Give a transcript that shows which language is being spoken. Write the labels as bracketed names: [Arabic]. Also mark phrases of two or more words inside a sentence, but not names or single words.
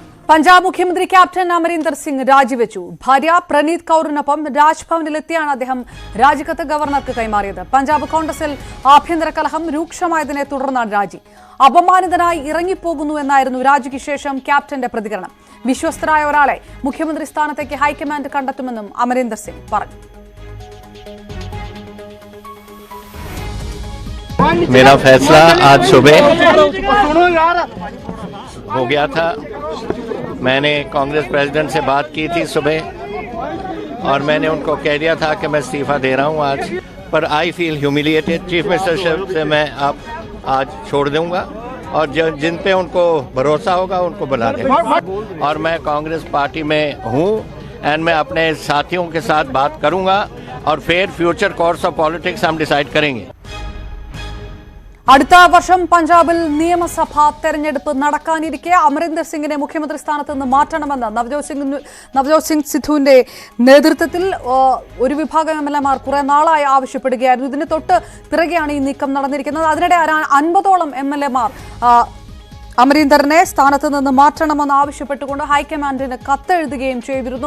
[Malayalam] പഞ്ചാബ് മുഖ്യമന്ത്രി ക്യാപ്റ്റൻ അമരീന്ദർ സിംഗ് രാജിവെച്ചു. ഭാര്യ പ്രണീത് കൌറിനൊപ്പം രാജ്ഭവനിലെത്തിയാണ് അദ്ദേഹം രാജിക്കത്ത് ഗവർണർക്ക് കൈമാറിയത്. പഞ്ചാബ് കോൺഗ്രസിൽ ആഭ്യന്തര കലഹം രൂക്ഷമായതിനെ തുടർന്നാണ് രാജി. അപമാനിതനായി ഇറങ്ങിപ്പോകുന്നു എന്നായിരുന്നു രാജിക്ക് ശേഷം ക്യാപ്റ്റന്റെ പ്രതികരണം. വിശ്വസ്തരായ ഒരാളെ മുഖ്യമന്ത്രി സ്ഥാനത്തേക്ക് ഹൈക്കമാൻഡ് കണ്ടെത്തുമെന്നും അമരീന്ദർ സിംഗ് പറഞ്ഞു. [Hindi] मेरा फैसला आज सुबह हो गया था. मैंने कांग्रेस प्रेसिडेंट से बात की थी सुबह और मैंने उनको कह दिया था कि मैं इस्तीफा दे रहा हूं आज. पर [English] I feel humiliated. chief minister [Hindi] से मैं आज छोड़ दूंगा और जिन पे उनको भरोसा होगा उनको बुला देंगे. और मैं कांग्रेस पार्टी में हूं एंड मैं अपने साथियों के साथ बात करूंगा और फिर [English] future course of politics [Hindi] हम डिसाइड करेंगे. [Malayalam] അടുത്ത വർഷം പഞ്ചാബിൽ നിയമസഭാ തെരഞ്ഞെടുപ്പ് നടക്കാനിരിക്കെ അമരീന്ദർ സിംഗിനെ മുഖ്യമന്ത്രി സ്ഥാനത്ത് നിന്ന് മാറ്റണമെന്ന് നവജോത് സിംഗ് സിദ്ധുവിന്റെ നേതൃത്വത്തിൽ ഒരു വിഭാഗം എംഎൽഎമാർ കുറെ നാളായി ആവശ്യപ്പെടുകയായിരുന്നു. ഇതിന് തൊട്ട് പിറകെയാണ് ഈ നീക്കം നടന്നിരിക്കുന്നത്. അതിനിടെ 50ഓളം എംഎൽഎമാർ അമരീന്ദറിനെ സ്ഥാനത്ത് നിന്ന് മാറ്റണമെന്ന് ആവശ്യപ്പെട്ടുകൊണ്ട് ഹൈക്കമാൻഡിന് കത്തെഴുതുകയും ചെയ്തിരുന്നു.